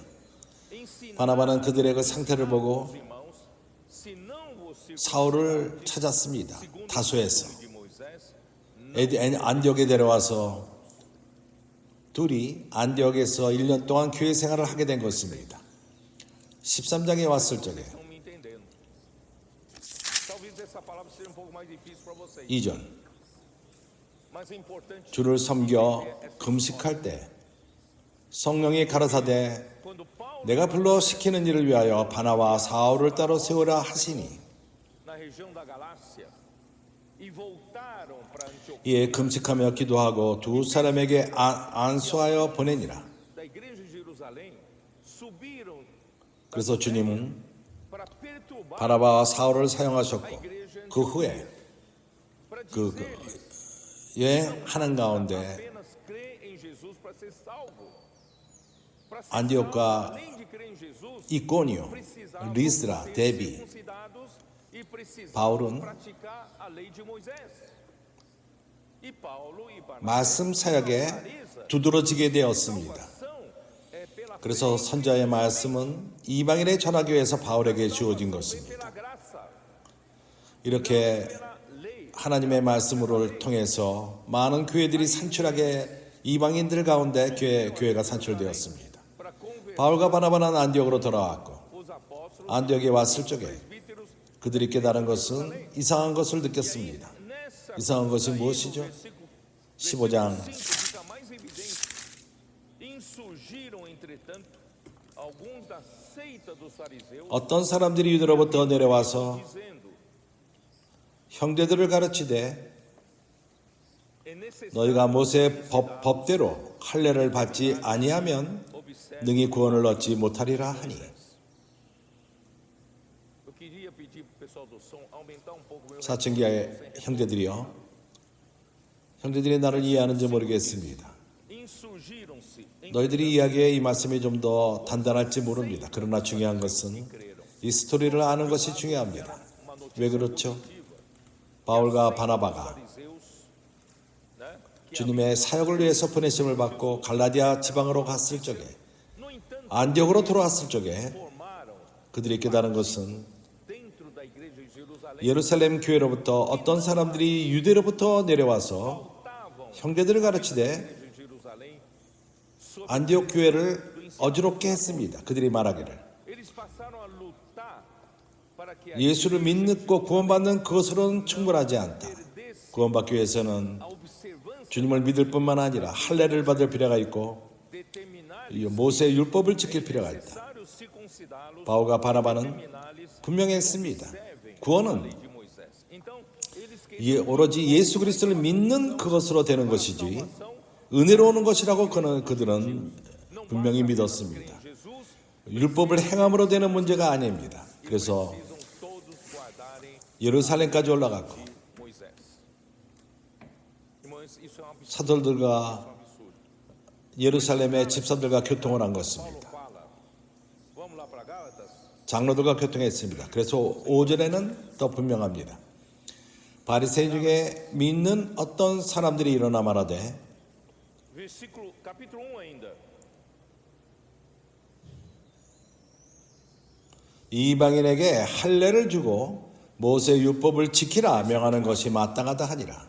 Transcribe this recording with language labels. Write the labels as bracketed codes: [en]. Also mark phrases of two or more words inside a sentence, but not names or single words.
[ko] 바나바는 그들의 그 상태를 보고 사울을 찾았습니다. 다소에서 안디옥에 데려와서 둘이 안디옥에서 1년 동안 교회 생활을 하게 된 것입니다. 13장에 왔을 적에 [pt] Estão me entendendo. Talvez essa palavra seja um pouco mais difícil para vocês. [ko] 2절 [pt] Mas é importante [ko] 주를 섬겨 금식할 때 성령이 가라사대 [pt] quando Paulo [ko] 내가 불러 시키는 일을 위하여 바나와 사울을 따로 세우라 하시니 [pt] na região da Galácia e voltaram para Antioquia [ko] 이에 금식하며 기도하고 두 사람에게 안수하여 보내니라. [pt] da igreja de Jerusalém, subiram [ko] 그래서 주님은 [pt] para perturbar [ko] 바나바와 사울을 사용하셨고 [pt] a igreja [ko] 그 후에 [pt] para [ko] 그 [pt] dizer-lhes [ko] 여행하는 가운데 [pt] apenas crê em Jesus para ser salvo. Para ser [ko] 안디옥과 [pt] salvo, além de crer em Jesus, [ko] 이꼬니오, [pt] precisavam [ko] 리스드라, [pt] ser [ko] 데비, [pt] circuncidados e precisavam [ko] 바울은 [pt] praticar a lei de Moisés. E Paulo e Barnabé [ko] 말씀 사역에 [pt] clareza, [ko] 두드러지게 되었습니다. [pt] salvação é pela [ko] 그래서 [pt] fé [ko] 선자의 말씀은 이방인에 전하기 위해서 바울에게 주어진 [pt] e [ko] 것입니다. [pt] pela graça, [ko] 이렇게 [pt] pela lei. [ko] 하나님의 말씀을 통해서 많은 교회들이 산출하게 이방인들 가운데 교회가 산출되었습니다. [pt] Para converter [ko] 바울과 바나바는 안디옥으로 돌아왔고 [pt] os apóstolos [ko] 안디옥에 왔을 적에 [pt] presbíteros [ko] 그들이 깨달은 것은 이상한 것을 느꼈습니다. [pt] nessa [ko] 이상한 것이 [pt] aí no [ko] 무엇이죠? [pt] versículo [ko] 15장 [pt] 5 fica mais evidente. Insurgiram, entretanto, alguns da seita dos fariseus, [ko] 어떤 사람들이 유대로부터 내려와서 [pt] dizendo: [ko] 형제들을 가르치되 [pt] é necessário [ko] 너희가 모세의 법대로 할례를 받지 아니하면 [pt] observar. [ko] 능히 구원을 얻지 못하리라 하니 [pt] Eu queria pedir para o pessoal do som aumentar um pouco o meu [ko] 사층기의 형제들이여 형제들이 나를 이해하는지 모르겠습니다. [pt] Insurgiram-se em [ko] 너희들이 이야기에 이 말씀이 좀 더 단단할지 모릅니다. 그러나 중요한 것은 이 스토리를 아는 것이 중요합니다. [pt] uma notícia [ko] 왜 그렇죠? [pt] positiva. [ko] 바울과 바나바가 [pt] Fariseus, né, que [ko] 주님의 사역을 위해서 보내심을 받고 갈라디아 지방으로 갔을 적에 [pt] no entanto [ko] 안디옥으로 돌아왔을 적에 [pt] formaram [ko] 그들이 깨달은 것은 [pt] dentro da igreja de Jerusalém [ko] 예루살렘 교회로부터 어떤 사람들이 유대로부터 내려와서 [pt] faltavam [ko] 형제들을 [pt] na [ko] 가르치되 [pt] igreja de Jerusalém sobre [ko] 안디옥 교회를 어지럽게 했습니다. 그들이 말하기를 [pt] eles passaram a lutar para que a [ko] 예수를 믿고 구원받는 그것으로는 충분하지 않다. [pt] perdesse [ko] 구원받기 위해서는 [pt] a observância [ko] 주님을 믿을 뿐만 아니라 할례를 받을 필요가 있고 [pt] determinar [ko] 이 모세의 율법을 지킬 필요가 있다. [pt] necessário circuncidá-los [ko] 바울과 바나바는 [pt] determinar-lhes [ko] 분명했습니다. [pt] servem a [ko] 구원은 [pt] lei de Moisés. Então, eles [ko] 오로지 예수 그리스도를 믿는 그것으로 되는 것이지 은혜로 오는 것이라고 그들은 분명히 믿었습니다. [pt] Jesus [ko] 율법을 행함으로 되는 문제가 아닙니다. 그래서 [pt] precisam todos guardarem [ko] 예루살렘까지 올라갔고 [pt] Moisés. Irmãos, isso é um absurdo. [ko] 사도들과 예루살렘의 집사들과 교통을 한 것입니다. [pt] Paulo fala, vamos lá para Gálatas, [ko] 장로들과 교통했습니다. 그래서 5절에는 더 분명합니다. 바리새인 중에 믿는 어떤 사람들이 일어나 말하되 [pt] capítulo 1 ainda. [ko] 이방인에게 할례를 주고 모세 율법을 지키라 명하는 것이 마땅하다 하니라.